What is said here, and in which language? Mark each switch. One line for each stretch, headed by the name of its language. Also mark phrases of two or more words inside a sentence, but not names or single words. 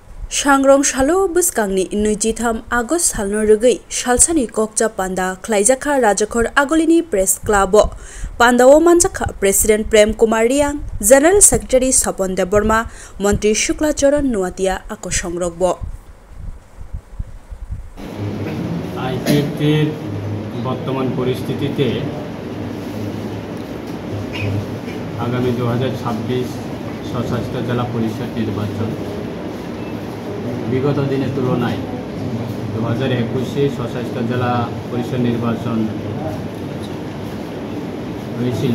Kok Borok: Shangrong Shalo Buskangni Nujitham August Salno Rugi, Shalsani Kokja Panda, Klaijaka Rajakor Agolini Press Club, Panda Manjaka, President Prem Kumar Riang, General Secretary Sapon Deborma, Montri Shukla Choron Nuatia Akoshangrogbo.
Bangla: আইপিএফটির বর্তমান পরিস্থিতিতে আগামী 2026 স্বশাসিত জেলা পরিষদ নির্বাচন বিগত দিনের তুলনায় 2021-এ স্বশাসিত জেলা পরিষদ নির্বাচন হয়েছিল।